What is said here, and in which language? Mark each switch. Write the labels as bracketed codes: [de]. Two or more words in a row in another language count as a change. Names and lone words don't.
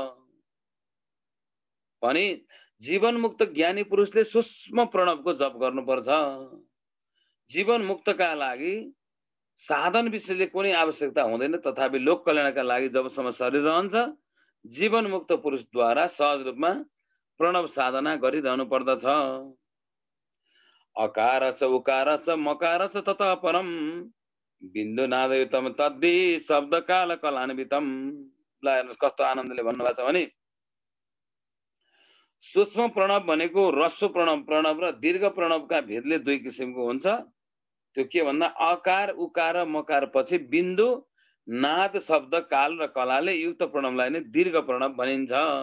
[ne] भने जीवन मुक्त ज्ञानी पुरुषले सूक्ष्म प्रणवको जप गर्नुपर्छ जीवन मुक्तका लागि साधन विषयले कुनै आवश्यकता हुँदैन तथापि लोक कल्याणका लागि जबसम्म शरीर रहन्छ जीवन मुक्त पुरुषद्वारा सहज रूपमा प्रणव साधना गरिरहनु पर्दछ [sa] अकार च उकार च मकार च ततः परम बिन्दु नादयुतम तद्दि शब्द काल कलान्वितम [ne] ल हेर्नुस् कस्तो आनन्दले भन्नुभएको छ भने सूक्ष्म प्रणव भनेको ह्रस्व प्रणव र दीर्घ प्रणवका भेदले दुई किसिमको हुन्छ त्यो के भन्दा अकार उकार मकार पछि बिन्दु नाद शब्द काल र कलाले युक्त प्रणवलाई नै दीर्घ प्रणव भनिन्छ